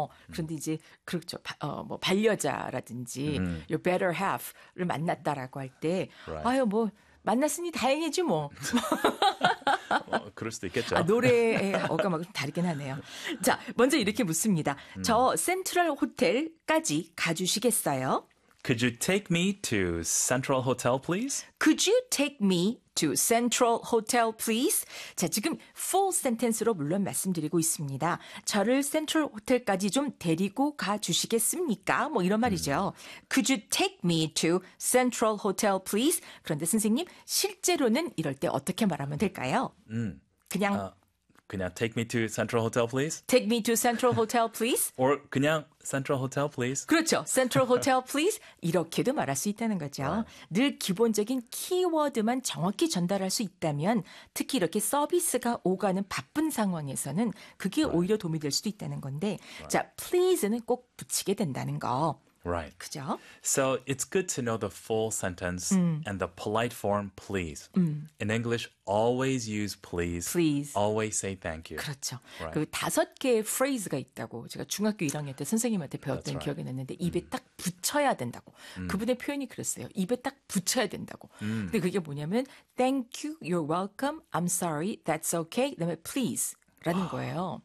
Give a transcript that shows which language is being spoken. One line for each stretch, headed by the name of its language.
Korean: 그런데 이제 그렇죠. 뭐 반려자라든지 your better half 를 만났다라고 할 때
English: right.
Korean: 아유 뭐 만났으니 다행이지 뭐. 그럴 수도 있겠죠. 아, 노래의 어감하고 좀 다르긴 하네요. 자, 먼저 이렇게 묻습니다. 저 센트럴 호텔까지 가주시겠어요?
English: Could you take me to Central Hotel, please? Could you take me to Central Hotel, please?
Korean: 자, 지금 full sentence 로 물론 말씀드리고 있습니다. 저를 Central Hotel까지 좀 데리고 가주시겠습니까? 뭐 이런 말이죠.
English: Could you take me to Central Hotel, please?
Korean: 그런데 선생님, 실제로는 이럴 때 어떻게 말하면 될까요? 그냥...
English: 그냥 take me to Central Hotel, please. Take me to Central Hotel, please. Or 그냥 Central Hotel, please. 그렇죠. Central Hotel, please.
Korean: 이렇게도 말할 수 있다는 거죠.
English: Wow.
Korean: 늘 기본적인 키워드만 정확히 전달할 수 있다면 특히 이렇게 서비스가 오가는 바쁜 상황에서는 그게 right. 오히려 도움이 될 수도 있다는 건데
English: right.
Korean: 자, please는 꼭 붙이게 된다는 거.
English: Right.
Korean: 그죠?
English: So it's good to know the full sentence and the polite form, please. In English, always use please. Please. Always say thank you.
Korean: 그렇죠.
English: Right.
Korean: 그 다섯 개의 phrase가 있다고 제가 중학교 1학년 때 선생님한테 배웠던
English: right.
Korean: 기억이 났는데 입에 딱 붙여야 된다고. 그분의 표현이 그랬어요. 입에 딱 붙여야 된다고. 근데 그게 뭐냐면 thank you, you're welcome, I'm sorry, that's okay, 그다음에 please. 라는 거예요.